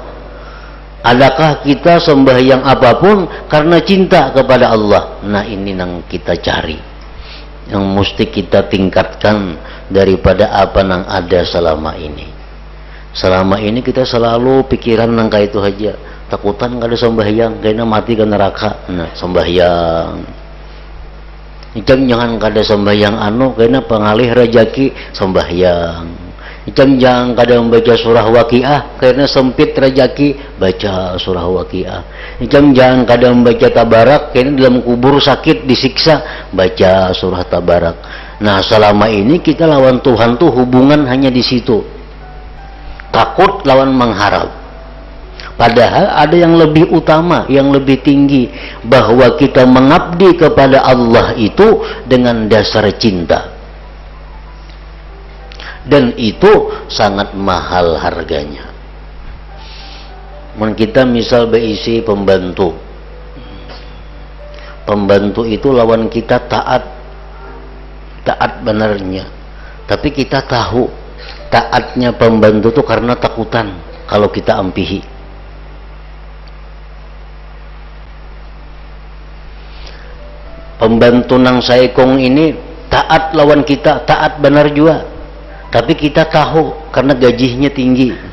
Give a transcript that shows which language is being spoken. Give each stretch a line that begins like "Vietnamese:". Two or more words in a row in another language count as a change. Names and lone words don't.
Indonesian: Adakah kita sembahyang apapun karena cinta kepada Allah? Nah ini yang kita cari, yang mesti kita tingkatkan daripada apa yang ada selama ini. Selama ini kita selalu pikiran yang kayak itu aja, takutan gak ada sembahyang kayaknya mati ke neraka. Nah sembahyang jangan kada sembahyang kayaknya pengalih rezeki, sembahyang. Jangan kada membaca surah Waqiah karena sempit rezeki, baca surah Waqiah. Jangan kada membaca Tabarak karena dalam kubur sakit disiksa, baca surah Tabarak. Nah selama ini kita lawan Tuhan tuh hubungan hanya di situ. takut lawan mengharap. Padahal ada yang lebih utama, yang lebih tinggi, bahwa kita mengabdi kepada Allah itu dengan dasar cinta. Dan itu sangat mahal harganya. Kita misal berisi pembantu. Pembantu itu lawan kita taat benarnya. Tapi kita tahu taatnya pembantu itu karena takutan kalau kita ampihi. Pembantu nang saikong ini taat lawan kita, taat benar juga, tapi kita tahu karena gajinya tinggi.